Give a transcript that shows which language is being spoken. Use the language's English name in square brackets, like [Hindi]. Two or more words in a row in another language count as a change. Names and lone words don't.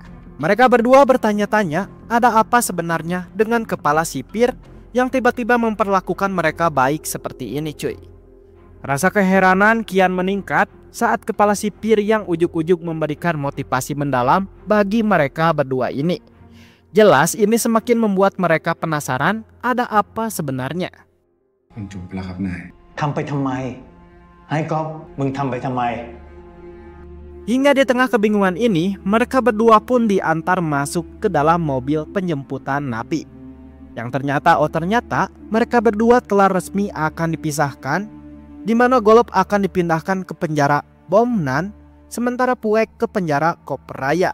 [Indonesian] Mereka berdua bertanya-tanya ada apa sebenarnya dengan kepala sipir yang tiba-tiba memperlakukan mereka baik seperti ini cuy. Rasa keheranan kian meningkat saat kepala sipir yang ujuk-ujuk memberikan motivasi mendalam bagi mereka berdua ini. Jelas ini semakin membuat mereka penasaran ada apa sebenarnya. [Thai] มันจบแล้วครับนาย ทำไปทำไมให้ก๊อฟมึงทำไปทำไม [Indonesian] Hingga di tengah kebingungan ini, mereka berdua pun diantar masuk ke dalam mobil penjemputan napi. Yang ternyata mereka berdua telah resmi akan dipisahkan, di mana Golub akan dipindahkan ke penjara Bomnan, sementara Puek ke penjara Kopraya.